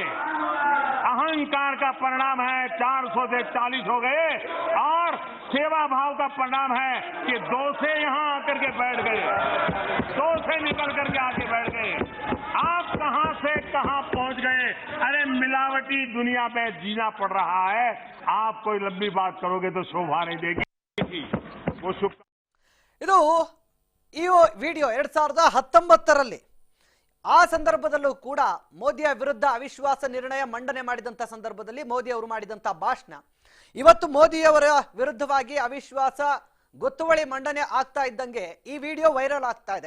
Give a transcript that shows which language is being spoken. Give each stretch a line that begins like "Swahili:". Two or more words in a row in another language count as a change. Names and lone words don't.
Hindi: अहंकार का परिणाम है 400 से 40 हो गए और सेवा भाव का परिणाम है कि 2 से यहां आकर के बैठ गए, 2 से निकल करके आके बैठ गए। आप कहां से कहां पहुंच गए। अरे मिलावटी दुनिया में जीना पड़ रहा है। आप कोई लंबी बात करोगे तो शोभा नहीं देगी। वो शुभ
Kannada: ಇದು ಈ ವಿಡಿಯೋ 2019ರಲ್ಲಿ ಆ ಸಂದರ್ಭದಲ್ಲೂ ಕೂಡ ಮೋದಿಯ ವಿರುದ್ಧ ಅವಿಶ್ವಾಸ ನಿರ್ಣಯ ಮಂಡನೆ ಮಾಡಿದಂತ ಸಂದರ್ಭದಲ್ಲಿ ಮೋದಿ ಅವರು ಮಾಡಿದಂತ ಭಾಷಣ ಇವತ್ತು ಮೋದಿಯವರ ವಿರುದ್ಧವಾಗಿ ಅವಿಶ್ವಾಸ ಗೊತ್ತುವಳಿ ಮಂಡನೆ ಆಗ್ತಾ ಇದ್ದಂಗೆ ಈ ವಿಡಿಯೋ ವೈರಲ್ ಆಗ್ತಾ ಇದೆ।